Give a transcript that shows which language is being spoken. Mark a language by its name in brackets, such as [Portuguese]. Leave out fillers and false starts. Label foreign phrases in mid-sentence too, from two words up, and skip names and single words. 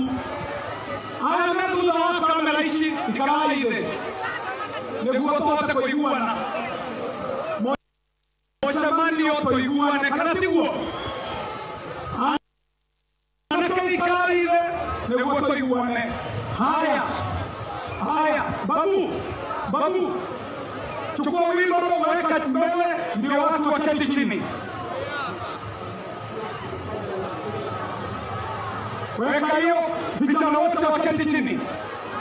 [Kikuyu] Aya me thutha wa kamera ici ikaraire niguo tuhote kũiguana. Mũcemanio tũiguane kana tiguo? Anake ikaraire niguo tũiguane. [Swahili] Haya babu chukua wimbo weka mbele ndio watu waketi chini. Weka hiyo, vijana wote waketi chini.